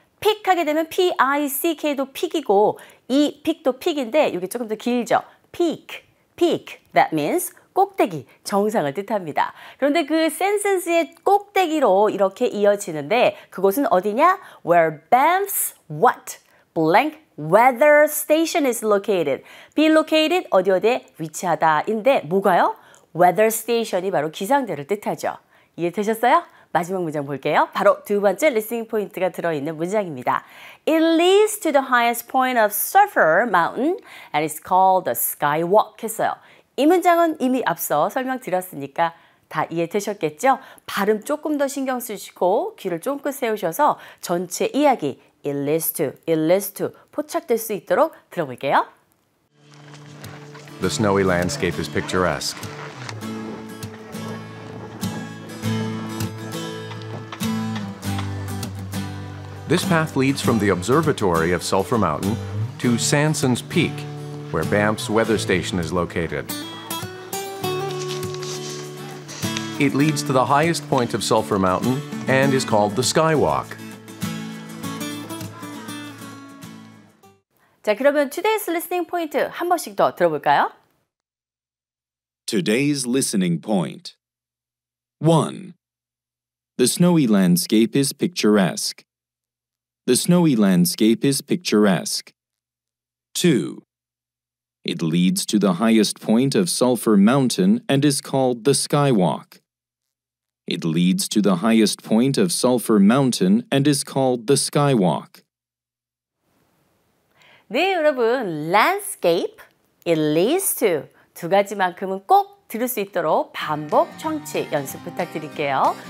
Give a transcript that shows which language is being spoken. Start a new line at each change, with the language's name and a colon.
Korean: peak 하게 되면 P-I-C-K도 픽이고 이 픽도 픽인데 이게 조금 더 길죠.
English: peak. peak. That means
Korean: 꼭대기, 정상을 뜻합니다. 그런데 그 Sanson's 꼭대기로 이렇게 이어지는데 그곳은 어디냐?
English: Where Banff's what? blank weather station is located. be located
Korean: 어디에 위치하다인데 뭐가요? weather station이 바로 기상대를 뜻하죠. 이해되셨어요? 마지막 문장 볼게요. 바로 두 번째 리스닝 포인트가 들어있는 문장입니다.
English: It leads to the highest point of Sulphur Mountain and it's called the Skywalk
Korean: 했어요. 이 문장은 이미 앞서 설명드렸으니까 다 이해되셨겠죠? 발음 조금 더 신경 쓰시고 귀를 쫑긋 세우셔서 전체 이야기
English: it leads to
Korean: 포착될 수 있도록 들어볼게요.
English: The snowy landscape is picturesque. This path leads from the observatory of Sulphur Mountain to Sanson's Peak, where Banff's weather station is located. It leads to the highest point of Sulphur Mountain and is called the Skywalk.
Korean: 자, 그러면
English: today's listening point
Korean: 한 번씩 더 들어볼까요?
English: Today's listening point. 1. The snowy landscape is picturesque. The snowy landscape is picturesque. 2. It leads to the highest point of Sulphur Mountain and is called the Skywalk. It leads to the highest point of Sulphur Mountain and is called the Skywalk.
Korean: 네, 여러분,
English: landscape, it leads to
Korean: 두 가지만큼은 꼭 들을 수 있도록 반복 청취 연습 부탁드릴게요.